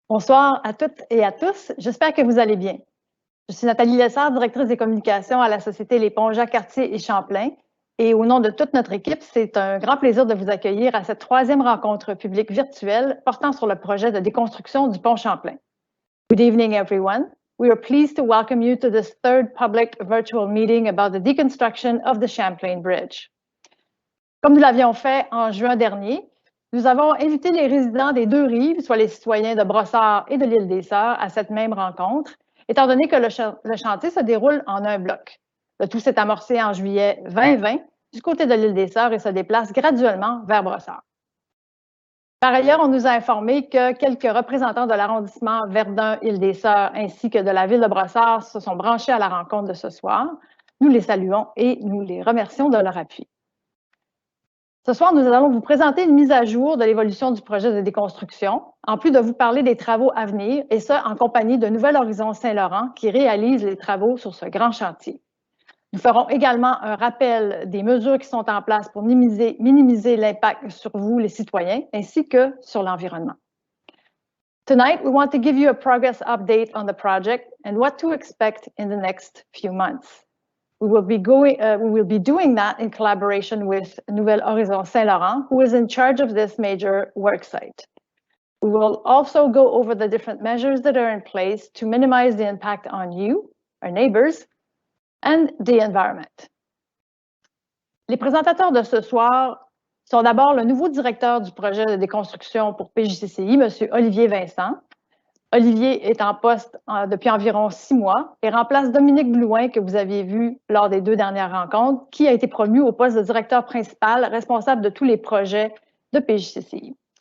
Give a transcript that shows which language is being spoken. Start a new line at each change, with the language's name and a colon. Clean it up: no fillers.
French: Bonsoir à toutes et à tous. J'espère que vous allez bien. Je suis Nathalie Lessard, directrice des communications à la Société Les Ponts Jacques-Cartier et Champlain. Et au nom de toute notre équipe, c'est un grand plaisir de vous accueillir à cette troisième rencontre publique virtuelle portant sur le projet de déconstruction du pont Champlain.
English: Good evening, everyone. We are pleased to welcome you to this third public virtual meeting about the deconstruction of the Champlain Bridge.
French: Comme nous l'avions fait en juin dernier, nous avons invité les résidents des deux rives, soit les citoyens de Brossard et de l'île des Sœurs, à cette même rencontre, étant donné que le chantier se déroule en un bloc. Le tout s'est amorcé en juillet 2020 du côté de l'île des Sœurs et se déplace graduellement vers Brossard. Par ailleurs, on nous a informé que quelques représentants de l'arrondissement Verdun-Île-des-Sœurs ainsi que de la ville de Brossard se sont branchés à la rencontre de ce soir. Nous les saluons et nous les remercions de leur appui. Ce soir, nous allons vous présenter une mise à jour de l'évolution du projet de déconstruction, en plus de vous parler des travaux à venir, et ce, en compagnie de Nouvel Horizon Saint-Laurent qui réalise les travaux sur ce grand chantier. Nous ferons également un rappel des mesures qui sont en place pour minimiser l'impact sur vous, les citoyens, ainsi que sur l'environnement.
English: Tonight, we want to give you a progress update on the project and what to expect in the next few months. We will be doing that in collaboration with Nouvel Horizon Saint-Laurent, who is in charge of this major work site. We will also go over the different measures that are in place to minimize the impact on you, our neighbors, and the environment.
French: Les présentateurs de ce soir sont d'abord le nouveau directeur du projet de déconstruction pour PJCCI, M. Olivier Vincent. Olivier est en poste depuis environ 6 mois et remplace Dominique Blouin, que vous aviez vu lors des 2 dernières rencontres, qui a été promu au poste de directeur principal responsable de tous les projets de PJCCI.